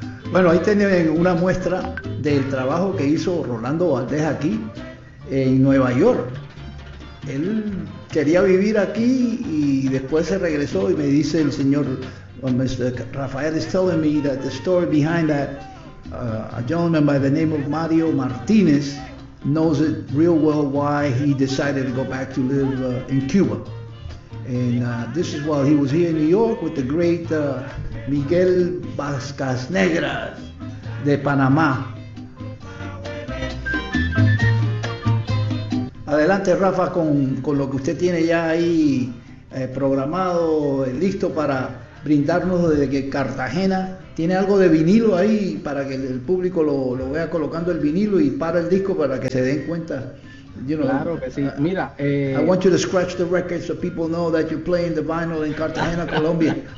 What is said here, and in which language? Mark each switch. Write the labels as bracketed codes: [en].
[es] Bueno, ahí tienen una muestra del trabajo que hizo Rolando Valdés aquí en Nueva York. Él quería vivir aquí y después se regresó y me dice el señor, Mr. [en] Rafael is telling me that the story behind that, a gentleman by the name of Mario Martinez knows it real well why he decided to go back to live in Cuba. And this is while he was here in New York with the great Miguel Vascas Negras de Panamá. [es] Adelante, Rafa, con lo que usted tiene ya ahí programado, listo para brindarnos desde que Cartagena. ¿Tiene algo de vinilo ahí para que el público lo vea colocando el vinilo y para el disco para que se den cuenta? [en] You know, [es] claro que sí. Mira, [en] I want you to scratch the record so people know that you're playing the vinyl in Cartagena, Colombia.